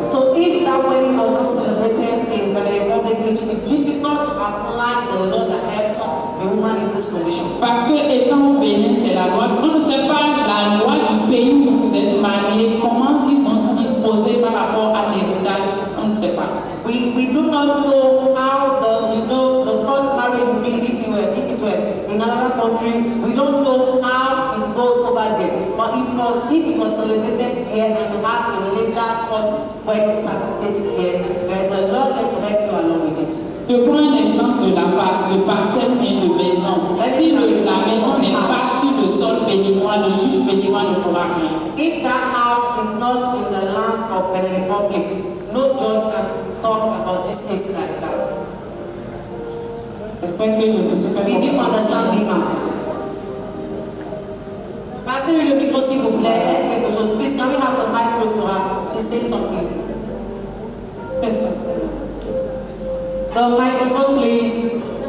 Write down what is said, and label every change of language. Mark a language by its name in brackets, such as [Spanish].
[English] So if that wedding was not celebrated in Benin Republic, it will be difficult to apply the law that helps the woman in this condition. [French] Parce que étant au Bénin, c'est la loi. On ne sait pas la loi du pays où vous êtes mariés, comment ils ont disposé par rapport à l'héritage, on ne sait pas. [English] We do not know how the court marriage did if it were in another country. We don't know how it goes over there. But if it was celebrated here and you have a legal court wedding certificate here, there is a law there to help you along with it. [French] Je prends un exemple de parcelle et de maison. Si la maison n'est pas sur le sol béninois, le juge béninois ne pourra rien. [English] If that house is not in the land of Benin Republic, no judge can talk about this case like that. [French] J'espère que je me suis fait [English] Did you understand me, ma'am? [French] Passez-lui le micro s'il vous plaît, elle quelque chose. [English] Please, can we have the mic close to her? She's saying something. Yes, sir. The microphone, please.